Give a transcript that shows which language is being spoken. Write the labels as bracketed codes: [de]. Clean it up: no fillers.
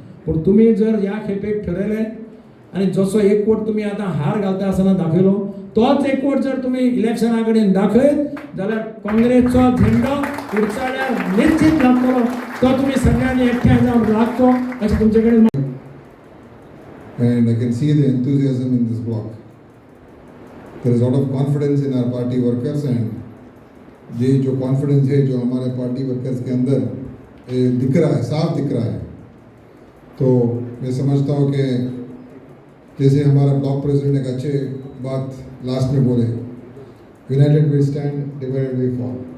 [gom] पूण तुमी जर ह्या खेपेक ठरयलें आनी जसो एकवट तुमी आतां हार घालता आसतना दाखयलो, तोच एकवट जर तुमी इलेक्शना कडेन दाखयत जाल्यार काँग्रेसचो झेंडो कुडचड्यार निश्चित लागतलो. तो तुमी सगळ्यांनी एकठांय जावन लागतो अशें तुमचे कडेन. [en] And I can see the enthusiasm in this block. There is a lot of confidence in our party workers, and [hi] ये जो confidence है जो हमारे party workers के अंदर दिख रहा है, साफ दिख रहा है. तो मैं समझता हूँ कि जैसे हमारा ब्लॉक प्रेसिडेंट एक अच्छे बात लास्ट में बोले, [en] United we stand, divided we fall.